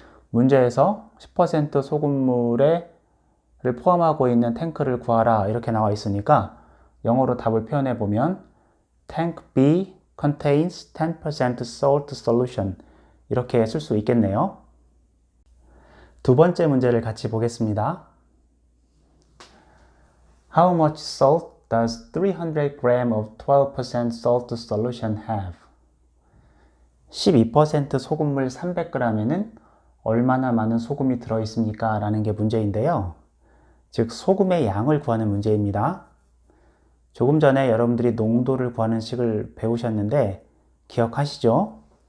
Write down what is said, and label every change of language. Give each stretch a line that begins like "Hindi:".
Korean: 문제에서 10% 소금물을 포함하고 있는 탱크를 구하라 이렇게 나와 있으니까 영어로 답을 표현해 보면
English: Tank B contains 10% salt solution
Korean: 이렇게 쓸 수 있겠네요. 두 번째 문제를 같이 보겠습니다.
English: How much salt does 300 g of 12% salt solution have?
Korean: 12% 소금물 300g에는 얼마나 많은 소금이 들어있습니까? 라는 게 문제인데요. 즉 소금의 양을 구하는 문제입니다. 조금 전에 여러분들이 농도를 구하는 식을 배우셨는데 기억하시죠?